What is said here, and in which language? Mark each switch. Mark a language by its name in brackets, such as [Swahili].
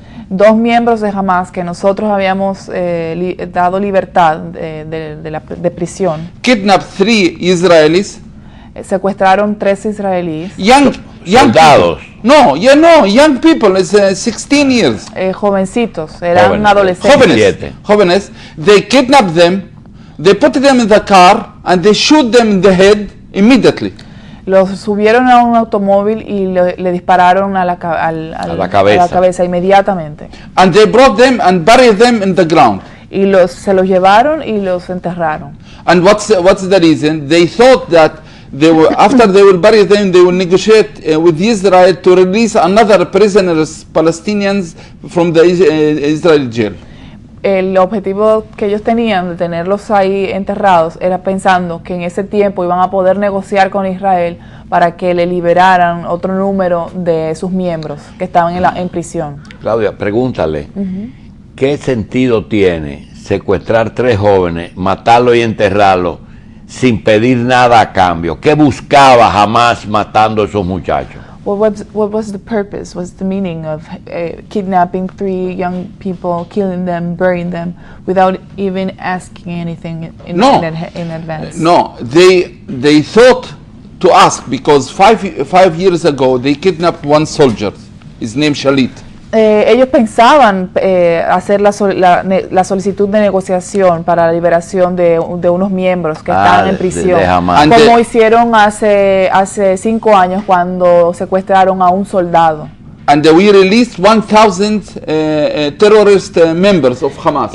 [Spanish] 2 miembros de Hamas que nosotros habíamos dado libertad de prisión, [English] kidnapped 3 Israelis, [Spanish] secuestraron 3 israelíes, [English] young [Spanish] Soldados. [English] people. Young people, it's 16 years. [Spanish] Jovencitos, eran Jóvenes. adolescentes. Jóvenes, [English] they kidnap them, they put them in the car, and they shoot them in the head immediately. [Spanish] Los subieron a un automóvil y le dispararon a la cabeza inmediatamente. [English] And they brought them and buried them in the ground. [Spanish] Y se los llevaron y los enterraron. [English] And what's the reason? They thought that after they will bury them, they will negotiate with Israel to release another prisoners, Palestinians, from the Israeli jail. [Spanish] El objetivo que ellos tenían de tenerlos ahí enterrados era pensando que en ese tiempo iban a poder negociar con Israel para que le liberaran otro número de sus miembros que estaban en prisión. Claudia, pregúntale, ¿qué sentido tiene secuestrar 3 jóvenes, matarlos y enterrarlos sin pedir nada a cambio? ¿Qué buscaba Hamas matando a esos muchachos? [English] What was the purpose? What's the meaning of kidnapping 3 young people, killing them, burying them, without even asking anything in advance? No, they thought to ask, because 5 years ago they kidnapped 1 soldier. His name Shalit. [Spanish] Ellos pensaban hacer la solicitud de negociación para la liberación de unos miembros que estaban en prisión, como hicieron hace 5 años cuando secuestraron a un soldado. [English] And we released 1,000 terrorist members of Hamas.